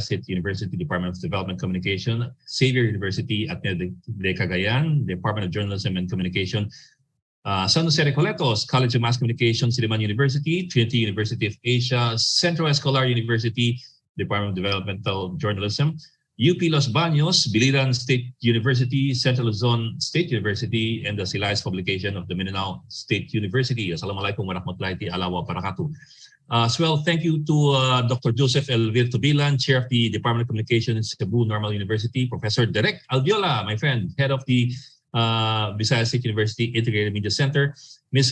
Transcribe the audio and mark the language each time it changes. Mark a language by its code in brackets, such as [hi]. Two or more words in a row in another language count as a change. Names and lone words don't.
[en] State University, Department of Development Communication, Xavier University, Ateneo de Cagayan, Department of Journalism and Communication, San Jose Recoletos, College of Mass Communication, Silliman University, Trinity University of Asia, Centro Escolar University, Department of Developmental Journalism, UP Los Banos, Biliran State University, Central Luzon State University, and the Silahis publication of the Mindanao State University. [ar] السلام عليكم ورحمة الله وبركاته. [en] As well, thank you to Dr. Joseph Elvir Tubilan, Chair of the Department of Communication in Cebu Normal University, Professor Derek Alviola, my friend, Head of the Visayas State University Integrated Media Center, Ms.